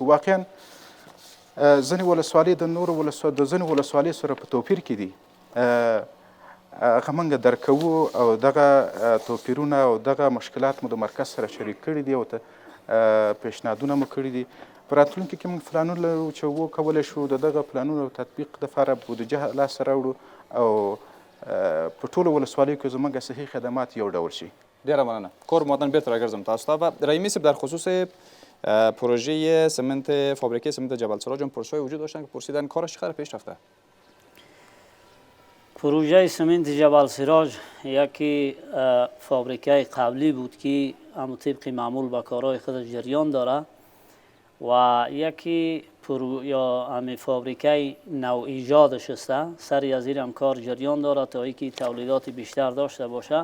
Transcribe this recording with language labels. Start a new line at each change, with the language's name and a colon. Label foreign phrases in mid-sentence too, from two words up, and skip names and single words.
Pashto: واقعا ځینې ولسوالۍ د ځینې ولسوالۍ سره په توپیر کې دي، هغه موږ درک کوو او دغه توپیرونه او دغه مشکلات مو د مرکز سره شریک کړي دي او پیشنهادونه مو کړي دي. په راتلونکي کې موږ پلانونه لرو چې وکولی شو د دغه پلانونو تطبیق دپاره بودجه لاسته راوړو او په ټولو ولسوالیو کې زموږ صحي خدمات یو ډول شي. ډیره مننه. کور مادن بیرته راګرځم تاسو ته.
Persian: و رحیمی صاحب، در خصوص پروژه سمنت فابریکه سمنت جبل سراج هم پرسش‌های وجود داشتن که پرسیدن کارش چقدر پیش رفته؟ پروژه سمنت جبل سراج یکی فابریکه قبلی بود که اما طبق معمول به کارهای خودش جریان داره و یکی یا همین فابریکه نو ایجادش است، سری از این هم کار جریان داره تا اینکه تولیدات بیشتر داشته باشه.